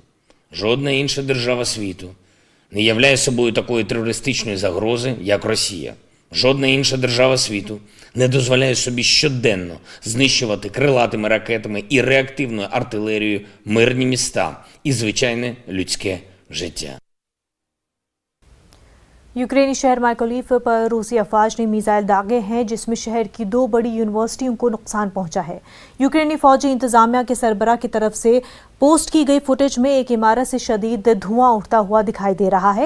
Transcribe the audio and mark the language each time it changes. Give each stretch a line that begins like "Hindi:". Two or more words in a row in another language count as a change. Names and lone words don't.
Ukrainian: Жодна інша держава світу не являє собою такої терористичної загрози, як Росія. Жодна інша держава світу не дозволяє собі щоденно знищувати крилатими ракетами і реактивною артилерією мирні міста і звичайне людське життя.
Urdu: یوکرینی شہر مائیکولیو پر روسی افواج نے میزائل داغے ہیں، جس میں شہر کی 2 بڑی یونیورسٹیوں کو نقصان پہنچا ہے. یوکرینی فوجی انتظامیہ کے سربراہ کی طرف سے پوسٹ کی گئی فوٹیج میں ایک عمارت سے شدید دھواں اٹھتا ہوا دکھائی دے رہا ہے.